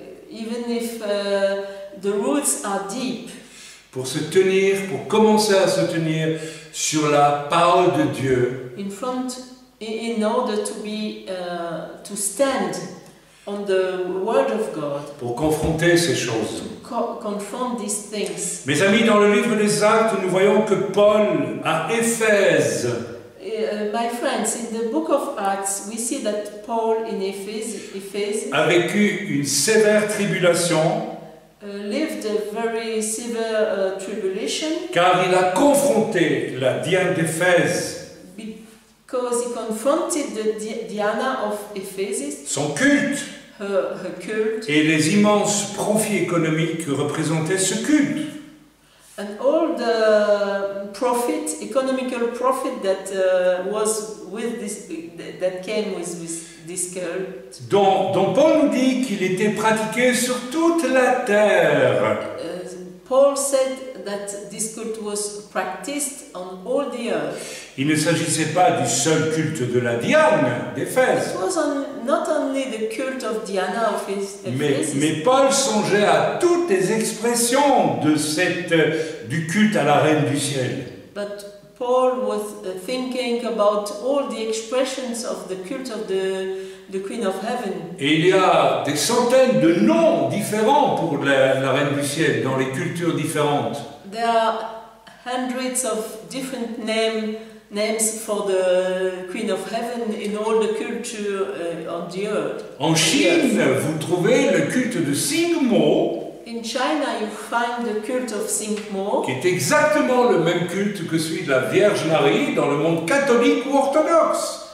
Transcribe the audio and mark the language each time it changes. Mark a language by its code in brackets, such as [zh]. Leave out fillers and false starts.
[en] even if the roots are deep, [fr] pour se tenir, pour commencer à se tenir sur la parole de Dieu, [en] in order to stand on the word of God, [fr] pour confronter ces choses. [en] confront these things. [fr] Mes amis, dans le livre des Actes, nous voyons que Paul, à Éphèse, [en] My friends, in the book of Acts, we see that Paul in Ephesus [fr] a vécu une sévère tribulation, [en] lived a very severe tribulation, [fr] car il a confronté la Diane d'Éphèse, [en] because he confronted the Diana of Ephesus, [fr] son culte, [en] her cult, [fr] et les immenses profits économiques que représentait ce culte. [en] and all the economical profit that was with this, that came with this cult. [fr] Dont Paul nous dit qu'il était pratiqué sur toute la terre. [en] Paul said that this cult was practiced on all the earth. [fr] Il ne s'agissait pas du seul culte de la Diane d'Éphèse. [en] It was not only the cult of Diana of Ephesus, [fr] Mais Paul songeait à toutes les expressions du culte à la Reine du Ciel. [en] but Paul was thinking about all the expressions of the cult of the Queen of Heaven. [fr] Et il y a des centaines de noms différents pour la Reine du Ciel dans les cultures différentes. [en] There are hundreds of different names for the Queen of Heaven in all the culture on the earth. [fr] En Chine, vous trouvez le culte de Singmo, [en] In China, you find the cult of Singmo, [fr] qui est exactement le même culte que celui de la Vierge Marie dans le monde catholique ou orthodoxe.